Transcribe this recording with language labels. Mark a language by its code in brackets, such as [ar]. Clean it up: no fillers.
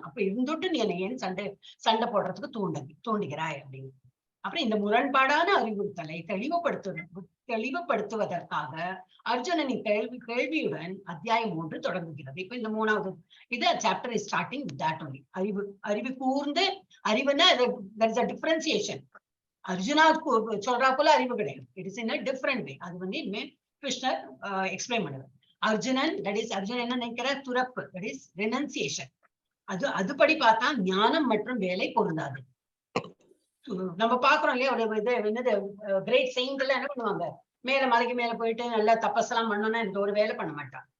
[ta] அப்ப இருந்துட்டு நீ என்ன ஏன் சண்டை போடுறதுக்கு தூண்டுகிறாய் அப்படின்னு. அப்புறம் இந்த முரண்பாடான அறிவுறுத்தலை தெளிவுபடுத்துவதற்காக அர்ஜுனனின் கேள்வியுடன் அத்தியாயம் 3 தொடங்குகிறது. இப்ப இந்த 3வது இது [en] Chapter is starting with that only. [ta] அறிவு கூர்ந்து, அறிவுனா [en] there is a differentiation. [ta] Arjuna சொல்றா போல அறிவு கிடையாது. [en] It is in a different way. [ta] அது வந்து இனிமே கிருஷ்ணர் எக்ஸ்பிளைன் பண்ணுவார். அர்ஜுனன் என்ன நினைக்கிற? துறப்பு, [en] That is renunciation. [ta] அதுபடி பார்த்தா ஞானம் மற்றும் வேலை பொருந்தாது. நம்ம பாக்குறோம் இல்லையா? ஒரு இது என்னது கிரேட் செயின்ட் எல்லாம் என்ன பண்ணுவாங்க? மேல மலைக்கு மேல போயிட்டு நல்லா தப்பசெல்லாம் பண்ணோம்னா எனக்கு ஒரு வேலை பண்ண மாட்டான்.